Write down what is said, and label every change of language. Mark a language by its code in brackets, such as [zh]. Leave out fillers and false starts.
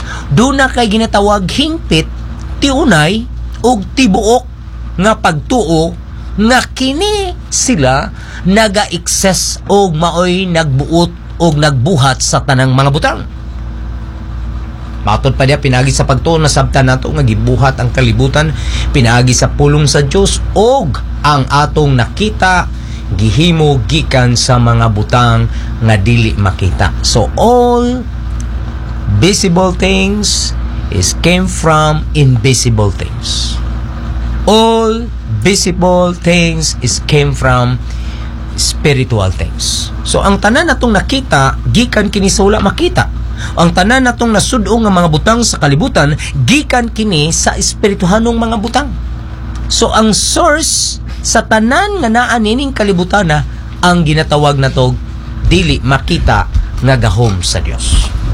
[ceb] Duna kay ginatawag hingpit, tiunay, ug tibuok nga pagtuo nga kini sila naga-excess og maoy nagbuot og nagbuhat sa tanang mga butang. Matod pa niya, pinagi sa pagtuo na sabta nato nga gibuhat ang kalibutan, pinagi sa pulong sa Diyos og ang atong nakita gihimo gikan sa mga butang nga dili makita. [en] So all visible things is came from invisible things. All visible things is came from spiritual things. [ceb] So ang tanan natong nakita gikan kini sa wala makita. Ang tanan natong nasud-ong nga mga butang sa kalibutan gikan kini sa espirituhanong mga butang. So ang source sa tanan nga naa nining kalibutan na ang ginatawag na tog dili makita nga gahom sa Dios.